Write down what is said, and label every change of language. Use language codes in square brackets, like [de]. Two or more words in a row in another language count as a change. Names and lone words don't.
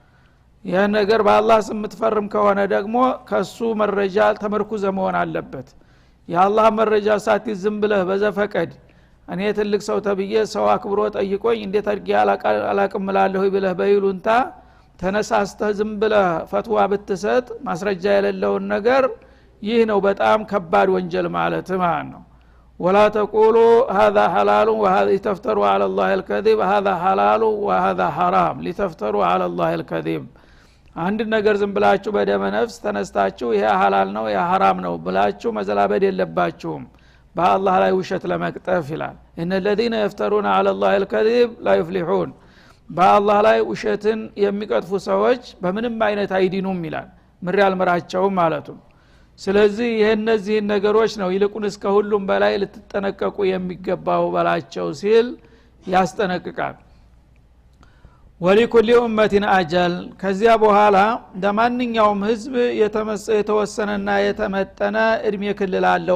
[am] ይሄ ነገር በአላህ ስም የምትፈርም ከሆነ ደግሞ ከሱ መረጃ ተመርኩዘ መሆን አለበት የአላህ መረጃ ሳትይዝ ዝም ብለህ በዘፈቀድ እኔ ትልቅ ሰው ተብዬ ሰው አክብሮ ጠይቆኝ እንዴት አድርጌ አላቅም እላለሁ ብለህ በይሉንታ ተነሳስተህ ዝም ብለህ ፈትዋ ብትሰጥ ማስረጃ የሌለውን ነገር ይህ ነው በጣም ከባድ ወንጀል ማለት ነው [ar] ولا تقولوا هذا حلال وهذا تفتروا على الله الكذب هذا حلال وهذا حرام لتفتروا على الله الكذب [am] አንድ ነገር ዝም ብላችሁ በደመ ነፍስ ተነስታችሁ ይሄ ሐላል ነው ይሄ ሐራም ነው ብላችሁ መዘላበድ የለባችሁም በአላህ ላይ ውሸት ለመቅጠፍ ይላል [ar] ان الذين يفترون على الله الكذب لا يفلحون [am] በአላህ ላይ ውሸትን የሚቀጥፉ ሰዎች በምንም አይነት አይዲኑም ይላል ምር ያልመራቸው ማለቱ ስለዚህ የነዚህ ነገሮች ነው ይልቁንስ ከሁሉም በላይ ልትጠነቀቁ የሚገባው በላቸው ሲል ያስጠነቅቃል [ar] ولكل أمة أجل [am] ከዚያ በኋላ ለማንኛውም ህዝብ የተወሰነና የተመጠነ እድሜ ክልል አለው